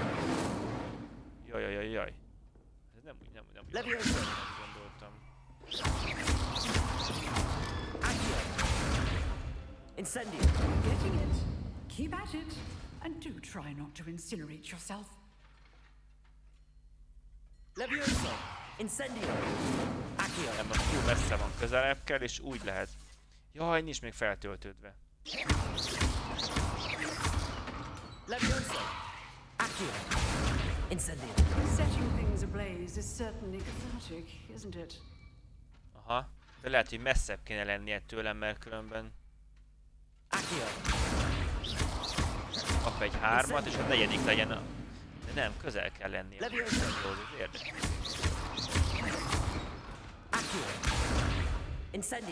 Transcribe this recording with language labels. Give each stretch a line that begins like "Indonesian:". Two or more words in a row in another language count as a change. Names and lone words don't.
Hungarian: Jaj. Ez nem úgy gondoltam. Incendio.
English: Getting it. Keep at it. And do try not to incinerate yourself.
Hungarian: Levioso. Incendio. Accio. Nem, az túl messze van, közelebb kell, és úgy lehet. Jaj, nincs még feltöltődve. Levioso. Accio. Incendio.
English: Setting things ablaze is certainly cathartic, isn't it?
Hungarian: Aha, de lehet, hogy messzebb kéne lennie tőlem, mert különben... Kap egy 3-at, és a 4. legyen a... De nem, közel kell lennie. Ez érdekes. Incendio.